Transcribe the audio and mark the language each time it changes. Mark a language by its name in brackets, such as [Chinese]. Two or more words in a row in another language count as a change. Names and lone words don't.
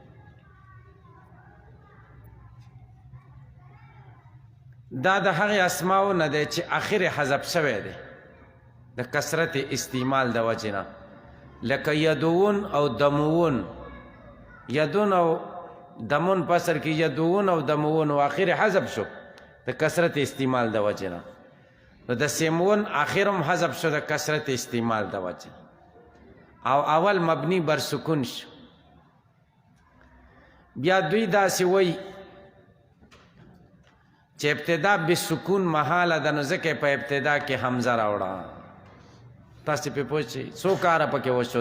[Pashto] دا د هغې اسماو نه دی چې اخر حذف شوی دی د کثرت استعمال د وجې نه، لکه یدون او دمون. یدون او دمون په اصل کې یدون او دمون و اخر حذف شو د کثرت استعمال د وجې نه. نو د سیمون آخرم حذف شو د کثرت استعمال د وجه، او اول مبنی بر سکون شو. بیا دوی داسې وی چې [Arabic] ابتدا بسکون [Pashto] محاله ده، نو ځکه په ابتدا کې حمزه راوړه. تاسې پې پوه شئ څو کاره پکې وشو؟